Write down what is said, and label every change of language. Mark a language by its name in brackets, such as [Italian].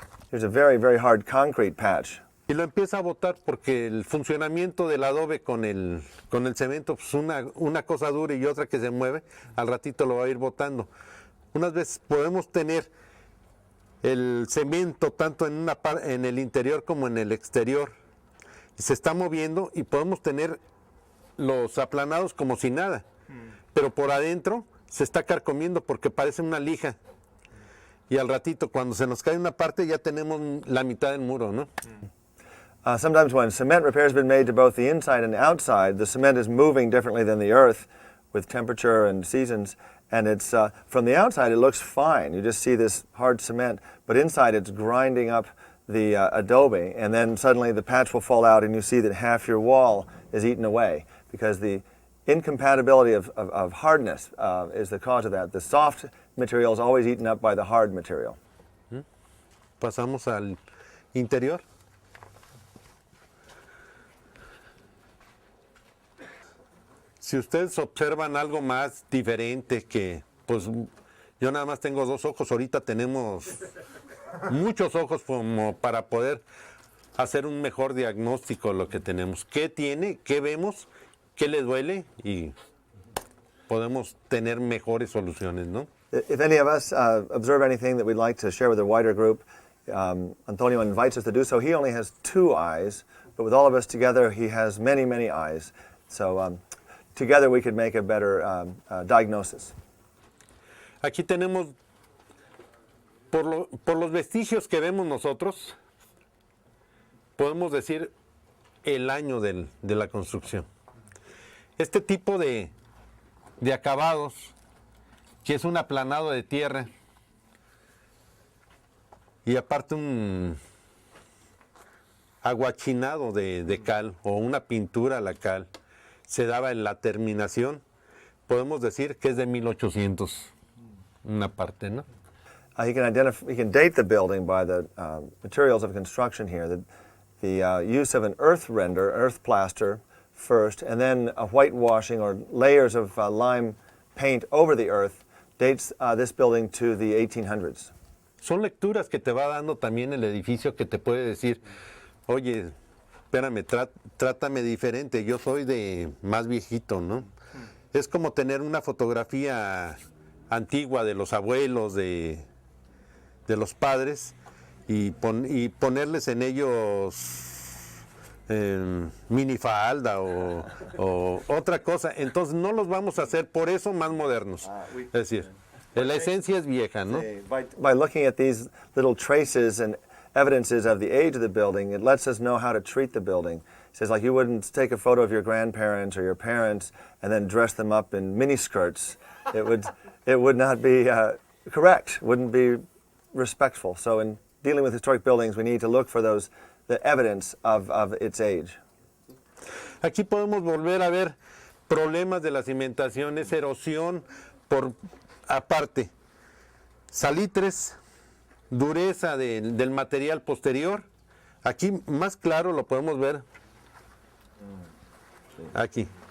[English] Here's a very, very hard concrete patch. [Spanish] y lo empieza a botar porque el funcionamiento del adobe con el cemento, pues una cosa dura y otra que se mueve, al ratito lo va a ir botando. Unas veces podemos tener el cemento tanto en el interior como en el exterior, y se está moviendo y podemos tener los aplanados como si nada, pero por adentro se está carcomiendo porque parece una lija, y al ratito cuando se nos cae una parte ya tenemos la mitad del muro, ¿no? [English] Sometimes when cement repair has been made to both the inside and the outside, the cement is moving differently than the earth with temperature and seasons, and it's from the outside it looks fine. You just see this hard cement, but inside it's grinding up the adobe, and then suddenly the patch will fall out and you see that half your wall is eaten away because the incompatibility of hardness is the cause of that. The soft material is always eaten up by the hard material. [Spanish] Pasamos al interior. Si ustedes observan algo más diferente que, pues yo nada más tengo 2 ojos, ahorita tenemos muchos ojos como para poder hacer un mejor diagnóstico de lo que tenemos. ¿Qué tiene? ¿Qué vemos? ¿Qué le duele? Y podemos tener mejores soluciones, ¿no? [English] If any of us observe anything that we'd like to share with a wider group, Antonio invites us to do so. He only has 2 eyes, but with all of us together, he has many, many eyes. So together we could make a better diagnosis. [Spanish] Aquí tenemos, por los vestigios que vemos nosotros, podemos decir el año de la construcción. Este tipo de acabados, que es un aplanado de tierra, y aparte un aguachinado de cal o una pintura a la cal, se daba en la terminación, podemos decir que es de 1800, una parte, ¿no? [English] He can date the building by the materials of construction here. The use of an earth render, earth plaster first, and then a whitewashing or layers of lime paint over the earth dates this building to the 1800s. [Spanish] Son lecturas que te va dando también el edificio, que te puede decir, oye, espérame, trátame diferente, yo soy de más viejito, ¿no? Es como tener una fotografía antigua de los abuelos, de los padres, y ponerles en ellos minifalda o otra cosa. Entonces no los vamos a hacer por eso más modernos. Es decir, la esencia es vieja, ¿no? [English] By looking at these little traces and evidences of the age of the building, it lets us know how to treat the building. It says, like, you wouldn't take a photo of your grandparents or your parents and then dress them up in miniskirts. It would not be correct, wouldn't be respectful. So in dealing with historic buildings, we need to look for the evidence of its age. [Spanish] Aquí podemos volver a ver problemas de las cimentaciones, erosión por aparte, salitres, dureza del material posterior. Aquí más claro lo podemos ver aquí.